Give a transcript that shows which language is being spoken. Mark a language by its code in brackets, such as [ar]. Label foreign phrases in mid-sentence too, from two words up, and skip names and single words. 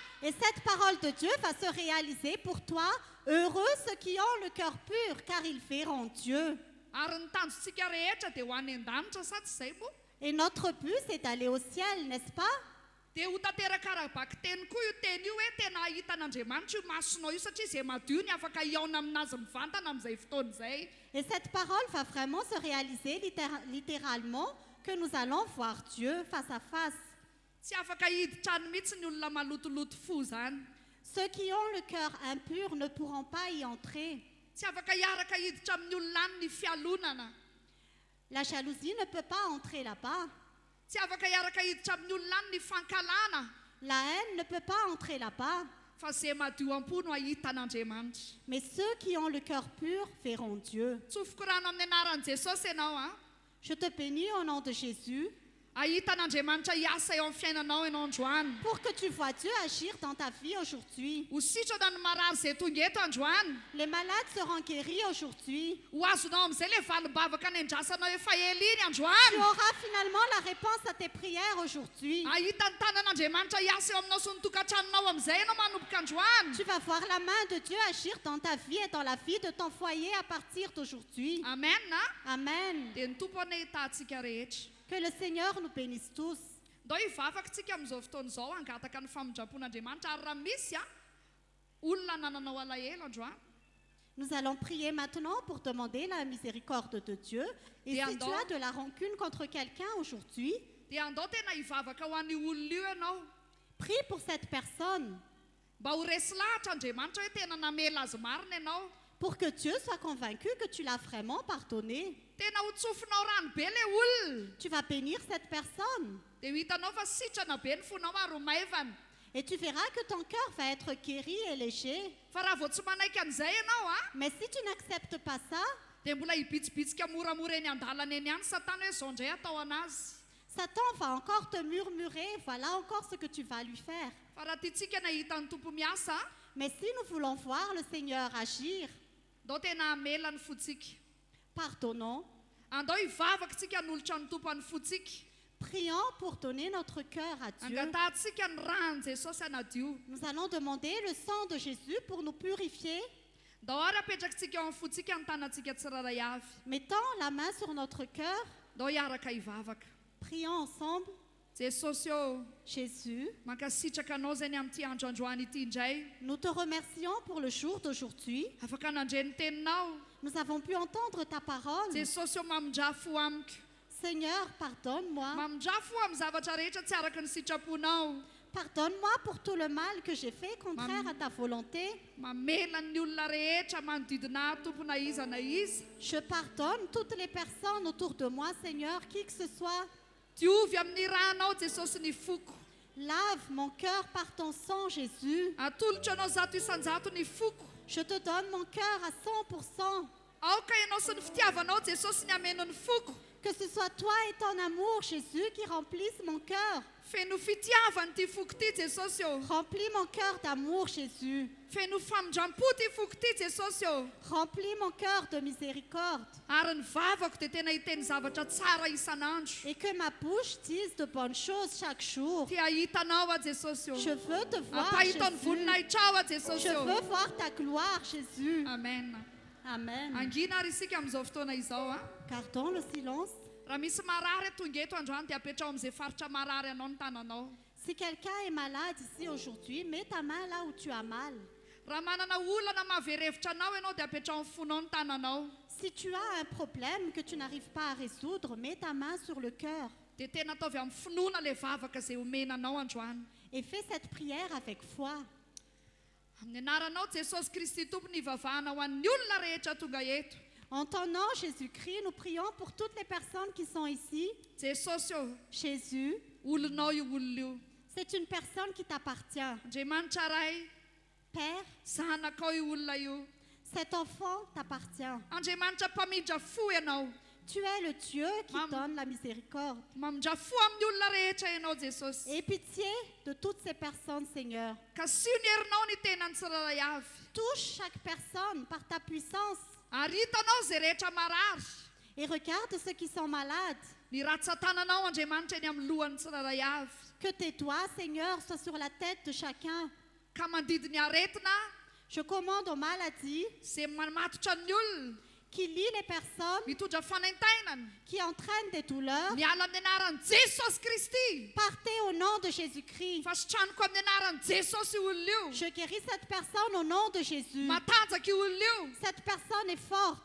[fr] Et cette parole de Dieu va se réaliser pour toi. Heureux ceux qui ont le cœur pur, car ils verront Dieu. [mg] Ary ny tanjontsika rehetra dia ho any an-danitra sa tsy izay moa. [fr] Et notre but, c'est d'aller au ciel, n'est-ce pas? [mg] Dia ho tanteraka arabaky teny koa io teny io hoe tena ahitan'Andriamanitra io masonao io satria izay madio ny afaka hiaona aminazy mivantana amin'izay fotoana izay. [fr] Et cette parole va vraiment se réaliser littéralement que nous allons voir Dieu face à face. [mg] Tsy afaka hiditra mihitsy ny olona malotoloto fo zany. [fr] Ceux qui ont le cœur impur ne pourront pas y entrer. [mg] Tsy afaka hiaraka hiditra amin'ny olona any ny fialonana. [fr] La jalousie ne peut pas entrer là-bas. [mg] Tsy afaka hiaraka hiditra amin'ny olona any ny fankalana. [fr] La haine ne peut pas entrer là-bas. [mg] Fa izay madio am-po no ahitan'Andriamanitra. [fr] Mais ceux qui ont le cœur pur verront Dieu. [mg] Tsofoko rano amin'ny anaran'i Jesosy ianao a. [fr] Je te bénis au nom de Jésus [mg] Ahitan'Andriamanitra hiasa eo amin'ny fiainanao ianao androany. [fr] pour que tu vois Dieu agir dans ta vie aujourd'hui. [mg] Ho sitrana ny marary izay tonga eto androany. [fr] Les malades seront guéris aujourd'hui. [mg] Ho azonao amin'izay le valimbavaka ny andrasanao efa ela iny [fr] Tu [mg] androany. [fr] auras finalement la réponse à tes prières aujourd'hui. [mg] Ahitan'ny tanan'Andriamanitra hiasa eo aminao sy ny tokantranonao amin'izay ianao manomboka androany. [fr] Tu vas voir la main de Dieu agir dans ta vie et dans la vie de ton foyer à partir d'aujourd'hui. [mg] Amen na. [fr] Amen. [mg] Dia ny tompo ana hitantsika rehetra. [fr] Que le Seigneur nous bénisse tous. [mg] Ndao hivavaka tsika amin'izao fotoana izao hangataka ny famindram-pon'Andriamanitra ary raha misy a olona nananao alahelo androany. [fr] Nous allons prier maintenant pour demander la miséricorde de Dieu. Et [mg] Dia [fr] si tu [mg] andao- [fr] as de la rancune contre quelqu'un aujourd'hui, [mg] Dia andao tena hivavaka ho an'ny olona io ianao. [fr] prie pour cette personne [mg] Mba ho resy lahatra Andriamanitra hoe tena namela azy marina ianao. [fr] pour que Dieu soit convaincu que tu l'as vraiment pardonné. [mg] Tena ho tsofinao rano be le olona. [fr] Tu vas bénir cette personne [mg] Dia ho hitanao fa sitrana be ny fonao ary ho maivana. [fr] et tu verras que ton cœur va être guéri et léger. [mg] Fa raha vao tsy manaiky an'izay ianao a [fr] Mais si tu n'acceptes pas ça, [mg] dia mbola hibitsibitsika moramora eny an-dalana eny ihany satana hoe izao indray atao anazy. [fr] Satan va encore te murmurer, voilà encore ce que tu vas lui faire. [mg] Fa raha tiantsika nahita ny tompo miasa a, [fr] Mais si nous voulons voir le Seigneur agir, [mg] andao tena hamela ny fotsika. [fr] pardonnons, [mg] Andao hivavaka tsika hanolotra ny tompo any fotsika. [fr] prions pour donner notre cœur à Dieu. [mg] Angatahantsika ny rany Jesosy hanadio. [fr] Nous allons demander le sang de Jésus pour nous purifier, [mg] Andao ary apetrakantsika eo amin'ny fotsika ny tanantsika tsiraray avy. [fr] mettant la main sur notre cœur. [mg] Andao hiaraka hivavaka. [fr] Prions ensemble. [mg] Jesosy ô, [fr] Jésus, [mg] mankasitraka anao zay ny amin'ity andro androany ity indray. [fr] nous te remercions pour le jour d'aujourd'hui. [mg] Afaka nandre ny teninao. [fr] Nous avons pu entendre ta parole. [mg] Jesosy ô mamindrafo amiko. [fr] Seigneur, pardonne-moi. [mg] Mamindrafo amin'ny zavatra rehetra tsy araka ny sitraponao. [fr] Pardonne-moi pour tout le mal que j'ai fait contraire à ta volonté. [mg] Mamela ny olona rehetra manodidina ahy, tompo na iza na iza. [fr] Je pardonne toutes les personnes autour de moi, Seigneur, qui que ce soit. [mg] Diovy amin'ny ranao Jesosy ny foko. [fr] Lave mon cœur par ton sang, Jésus. [mg] Atolotra anao zato isanjato ny foko. [fr] Je te donne mon cœur à 100%. [mg] Aoka ianao sy ny fitiavanao Jesosy ny ameno ny foko. [fr] Que ce soit toi et ton amour, Jésus, qui remplissent mon cœur. [mg] Feno fitiavana ty foko ty Jesosy eo. [fr] Remplis mon cœur d'amour, Jésus. [mg] Feno famindram-po ty foko ty Jesosy eo. [fr] Remplis mon cœur de miséricorde. [mg] Ary ny vavako dia tena hiteny zavatra tsara isan'andro. [fr] Et que ma bouche dise de bonnes choses chaque jour. [mg] Tia hitanao a Jesosy eo. [fr] Je veux te voir, [mg] Ampahitao ny [fr] Jésus. [mg] voninahitra ao a Jesosy [fr] Je [mg] eo. [fr] veux voir ta gloire, Jésus. [mg] Amen. [fr] Amen. [mg] Angina ary isika amin'izao fotoana izao a. [fr] Gardons le silence. [mg] Raha misy marary tonga eto androany dia apetrao amin'izay faritra marary anao ny tananao. [fr] Si quelqu'un est malade ici aujourd'hui, mets ta main là où tu as mal. [mg] Raha manana olana mahaverevitra anao ianao dia apetrao amin'ny fonao ny tananao. [fr] Si tu as un problème que tu n'arrives pas à résoudre, mets ta main sur le cœur [mg] Dia tena ataovy amin'ny finoana ilay vavaka izay omenanao androany. [fr] et fais cette prière avec foi. [mg] Amin'ny anaranao Jesosy Kristy tompony ivavahana ho an'ny olona rehetra tonga eto. [fr] En ton nom, Jésus-Christ, nous prions pour toutes les personnes qui sont ici. [mg] Jesosy eo, [fr] Jésus, [mg] olonao io olona io. [fr] c'est une personne qui t'appartient. [mg] Andriamanitra ray, [fr] Père, [mg] zanakao io olona io. [fr] cet enfant t'appartient. [mg] Andriamanitra mpamindra fo ianao. [fr] Tu es le Dieu qui Maman. donne la miséricorde. [mg] Mamindra fo amin'ny olona rehetra ianao Jesosy. [fr] Aie pitié de toutes ces personnes, Seigneur. [mg] Ka sio ny herinao ny tenany tsirairay avy. [fr] Touche chaque personne par ta puissance [mg] Ary hitanao izay rehetra marary. [fr] et regarde ceux qui sont malades. [mg] Ny ratsan-tananao Andriamanitra eny amin'ny lohan'ny tsirairay avy. [fr] Que tes doigts, Seigneur, soient sur la tête de chacun. [mg] Ka mandidy ny aretina [fr] Je commande aux maladies [mg] izay mamatotra ny olona. [fr] qui lient les personnes, [mg] Mitondra fanaintainana. [fr] qui entraînent des douleurs. [mg] Miala amin'ny anaran'i Jesosy Kristy. [fr] Partez au nom de Jésus-Christ. [mg] Fasitraniko amin'ny anaran'i Jesosy io olona io. [fr] Je guéris cette personne au nom de Jésus. [mg] Matanjaka io olona io. [fr] Cette personne est forte.